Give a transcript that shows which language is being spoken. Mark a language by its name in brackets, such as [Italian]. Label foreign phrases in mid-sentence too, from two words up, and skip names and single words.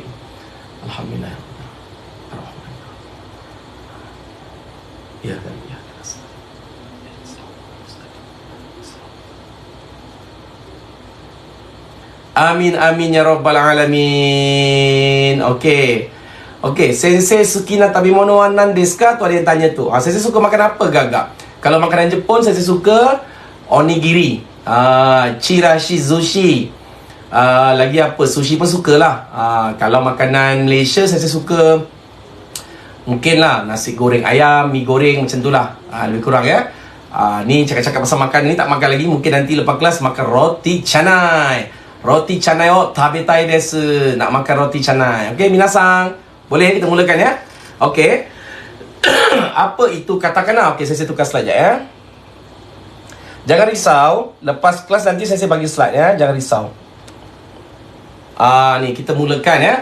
[Malay] Alhamdulillah. Ya kan, ya. [Arabic] Amin amin ya rabbal alamin. [Malay] Okey. Okey, [Japanese] sensei suki na tabimono wa nan desu ka? [Malay] Tu ada yang tanya tu. Sensei suka makan apa gagak? Kalau makanan Jepun, sensei suka onigiri, [Japanese] chirashi sushi. [Malay] Lagi apa? Sushi pun sukalah. Kalau makanan Malaysia, sensei suka mungkinlah nasi goreng ayam, mi goreng macam tu lah. Lebih kurang ya. Ni cakap-cakap pasal makan ni tak makan lagi. Mungkin nanti lepas kelas makan roti canai. [Japanese] Roti canai o tabetai desu. [Malay] Nak makan roti canai. Okey, minasang. Boleh kita mulakan ya. Okey. Apa itu katakana? Okey, saya tukar slide ya. Jangan risau, lepas kelas nanti saya bagi slide ya. Jangan risau. Ni kita mulakan ya.